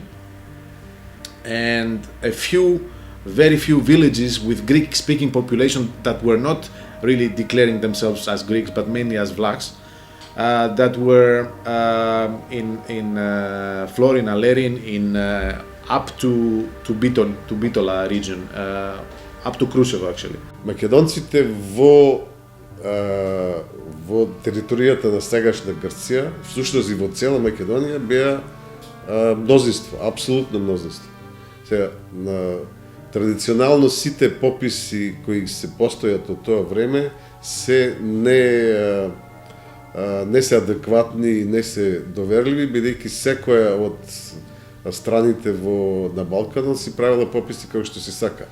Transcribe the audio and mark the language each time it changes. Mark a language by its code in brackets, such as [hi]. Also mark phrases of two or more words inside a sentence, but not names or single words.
[en] And very few villages with Greek-speaking population that were not really declaring themselves as Greeks, but mainly as Vlachs, that were in Florin, Alerin, in up to Bitola region, up to Крушево actually. [mk] Македонците во територијата на сегашна Грција, всушност и во цела Македонија беа мнозинство, апсолутно мнозинство. Сега, традиционално сите пописи кои се постојат од тоа време се не се адекватни и не се доверливи, бидејќи секоја од страните на Балканот си правила пописи како што си сака.